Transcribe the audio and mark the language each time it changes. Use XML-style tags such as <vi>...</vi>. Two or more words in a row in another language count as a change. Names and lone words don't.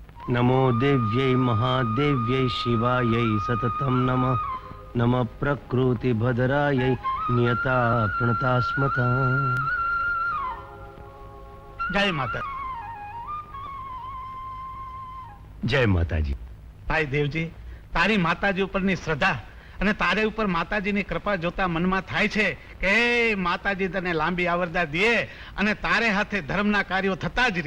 <sa>नमो देव्यै महादेव्यै शिवायै सततं नमः नमः प्रकृति भद्रायै नियता प्रणतास्मता।</sa> <gu>જય માતા.</gu> <hi>जय माताजी।</hi> <gu>ભાઈ દેવજી, તારી માતાજી ઉપરની શ્રદ્ધા અને તારે ઉપર માતાજીની કૃપા જોતા મનમાં થાય છે કે માતાજી તને લાંબી આવરદા દે અને તારે હાથે ધર્મના કાર્યો થતા જ રહે.</gu>